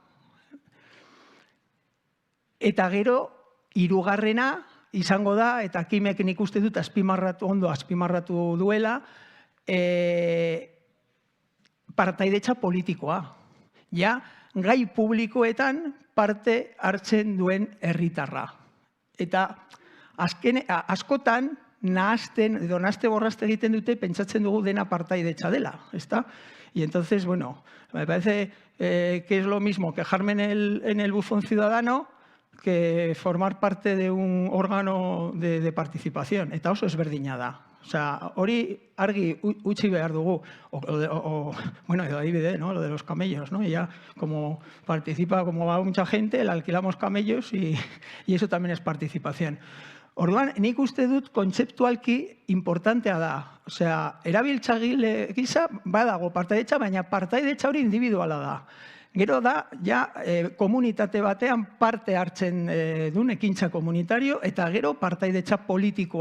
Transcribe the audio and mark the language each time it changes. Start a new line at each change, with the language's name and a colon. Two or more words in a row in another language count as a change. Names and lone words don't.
Basque: Eta gero, hirugarrena izango da, eta Kimek nik uste dut ondo azpimarratu duela, partaidetza politikoa. Gai publikoetan parte hartzen duen herritarra. Eta askotan, nahaste borraste egiten dute, pentsatzen dugu dena partaidetza dela, ezta?
Spanish: Y entonces, bueno, me parece que es lo mismo quejarme en el buzón ciudadano que formar parte de un órgano de participación.
Basque: Eta oso ezberdina da.
Spanish: O sea,
Basque: hori argi utzi behar dugu. Bueno, edo adibide,
Spanish: ¿no? Lo de los camellos, ¿no? Y ya como participa, como va mucha gente, le alquilamos camellos y eso también es participación.
Basque: Orduan, nik uste dut kontzeptualki importantea da. Osea, erabiltzaile gisa badago partaidetza, baina partaidetza hori individuala da. Gero da, ja, komunitate batean parte hartzen duen ekintza komunitario, eta gero partaidetza politikoa.